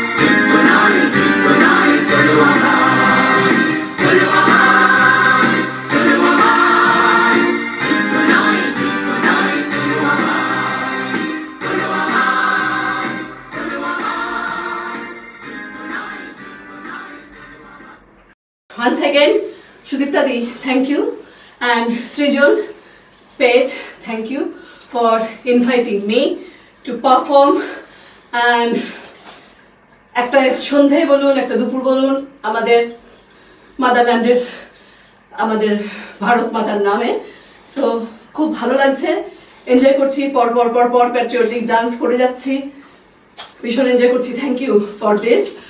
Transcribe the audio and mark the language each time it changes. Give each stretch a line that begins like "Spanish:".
Bangla: যুদ্ধ নয়, যুদ্ধ নয়, তোলো আওয়াজ, তোলো আওয়াজ, তোলো আওয়াজ। যুদ্ধ নয়, যুদ্ধ নয়, তোলো আওয়াজ, তোলো আওয়াজ, তোলো আওয়াজ। যুদ্ধ নয়, যুদ্ধ নয়, তোলো আওয়াজ।
English: Once again, Sudipta Di, thank you, and Srijol Page, thank you for inviting me to perform.
Bangla: And একটা সন্ধ্যে বলুন, একটা দুপুর বলুন, আমাদের মাদারল্যান্ডের, আমাদের ভারত মাতার নামে, তো খুব ভালো লাগছে, এনজয় করছি, পর পর পর পর প্যাট্রিয়টিক ডান্স করে যাচ্ছি, ভীষণ এনজয় করছি।
English: Thank you for this.